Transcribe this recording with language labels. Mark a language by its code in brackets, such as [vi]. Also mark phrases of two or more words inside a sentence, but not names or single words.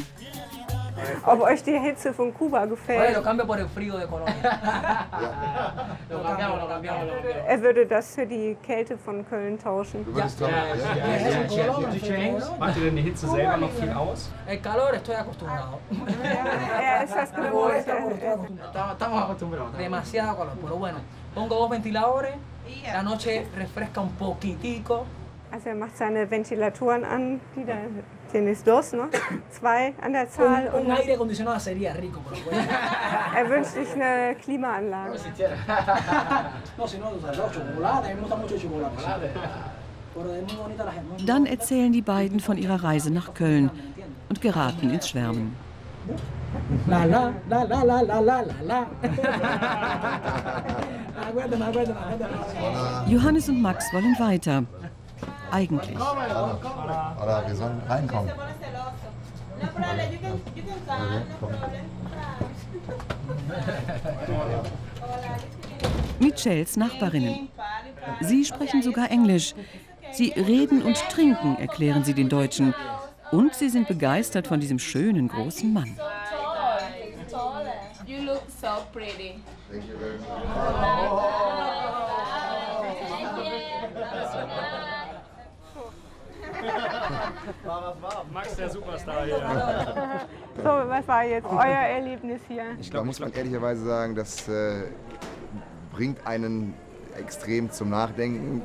[de] ob euch die Hitze von Kuba gefällt. Er würde das für die Kälte von Köln tauschen. Macht ihr denn die Hitze selber noch viel aus? Er ist das gewohnt. [es] Estamos acostumbrados. Demasiado calor, pero bueno, pongo 2 ventiladores, la noche refresca un poquitico. [de] Also er macht seine Ventilatoren an, die da [es] tienes dos, [de] ne? 2 an der Zahl. [es] Un aire acondicionado sería rico, pero bueno. [de] Er wünscht sich eine Klimaanlage. [es] No, si no, chocolate, a mí me gusta mucho el chocolate. [de] Dann erzählen die beiden von ihrer Reise nach Köln und geraten ins Schwärmen. La la la la la la la la. Johannes und Max wollen weiter. Eigentlich. Oder wir sollen reinkommen. Michels Nachbarinnen. Sie sprechen sogar Englisch. Sie reden und trinken, erklären sie den Deutschen. Und sie sind begeistert von diesem schönen, großen Mann. [en] You look so pretty. Thank you very much. [de] Max, der Superstar hier. So, was war jetzt euer Erlebnis hier? Da muss man ehrlicherweise sagen, das bringt einen extrem zum Nachdenken.